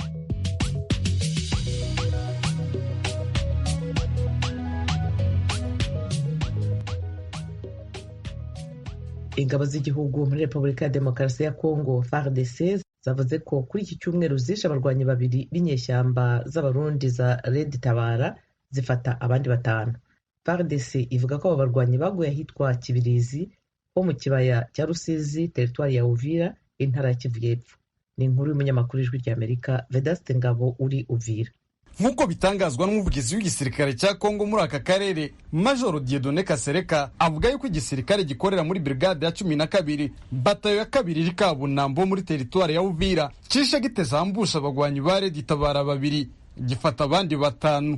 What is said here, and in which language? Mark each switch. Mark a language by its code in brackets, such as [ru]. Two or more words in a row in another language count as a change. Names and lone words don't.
[rw] Ingabo z'igihugu muri Repubulika ya Demokarasi ya Kongo FARDC zavuze ko kuri iki cyumweru zishe abarwanyi 2 b'inyeshyamba z'abarundi za Red Tabara, zifata abandi 5. FARDC ivuga ko abo barwanyi baguye ahitwa Kibirizi ho mu kibaya cya Rusizi, teritwari ya Uvira, intara ya Kivu y'Epfo. Ni inkuru y'umunyamakuru w'Ijwi ry'Amerika Vedaste Ngabo uri Uvira. Nk'uko bitangazwa n'umuvugizi w'igisirikare cya Kongo muri aka karere, Major Dieudonné Kasereka, avuga yuko igisirikare gikorera muri brigade ya 12 batayo ya 2 iri Kabunambo muri teritwari ya Uvira, cishe gitezambusha abagwanyi ba Red Tabara 2, gifata abandi 5.